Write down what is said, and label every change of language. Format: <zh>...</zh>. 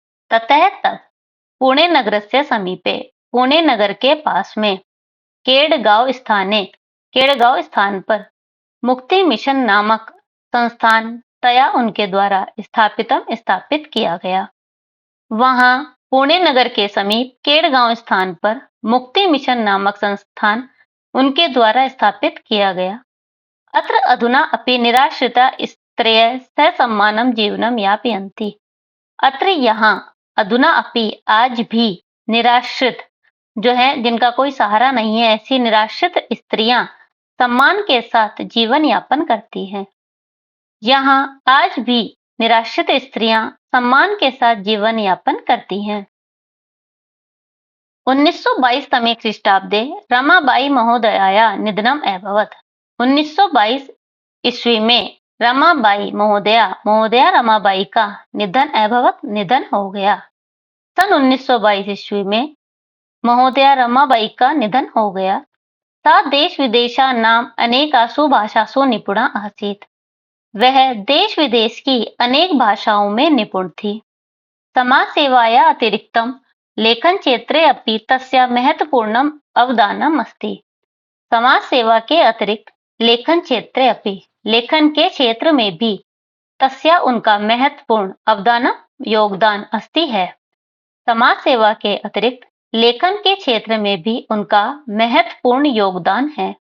<sa>ततः तत् पुणे नगरस्य समीपे</sa> <hi>पुणे नगर के पास में केडगांव स्थान पर मुक्ति मिशन नामक संस्थान तया उनके द्वारा स्थापित किया गया। वहां पुणे नगर के समीप केडगांव स्थान पर मुक्ति मिशन नामक संस्थान उनके द्वारा स्थापित किया गया।</hi> <sa>अत्र अधुना अपि निराश्रिता स्त्रियः ससम्मानं जीवनं यापयन्ति। अत्र</sa> <hi>यहाँ</hi> <sa>अधुना अपि</sa> <hi>आज भी निराश्रित जो है, जिनका कोई सहारा नहीं है, ऐसी निराश्रित स्त्रियां सम्मान के साथ जीवन यापन करती हैं। यहाँ आज भी निराश्रित स्त्रियां सम्मान के साथ जीवन यापन करती हैं।</hi> <sa>1922 तमे ख्रीष्टाब्दे रमाबाई महोदयाया निधनम अभवत्।</sa> <hi>1922 ईस्वी में रमाबाई महोदया रमाबाई का निधन</hi> <sa>अभवत्,</sa> <hi>निधन हो गया। सन 1922 ईस्वी में महोदया रमाबाई का निधन हो गया।</hi> <sa>सा देश विदेशानां अनेकासु भाषासु निपुणा आसीत्।</sa> <hi>वह देश विदेश की अनेक भाषाओं में निपुण थी।</hi> <sa>समाज सेवाया अतिरिक्तं लेखन क्षेत्रे अपि तस्याः महत्वपूर्णम् अवदानम् अस्ति।</sa> <hi>समाज सेवा के अतिरिक्त</hi> <sa>लेखन क्षेत्रे अपि,</sa> <hi>लेखन के क्षेत्र में भी</hi> <sa>तस्या</sa> <hi>उनका महत्वपूर्ण</hi> <sa>अवदानम्</sa> <hi>योगदान</hi> <sa>अस्ति</sa> <hi>है। समाज सेवा के अतिरिक्त लेखन के क्षेत्र में भी उनका महत्वपूर्ण योगदान है।</hi>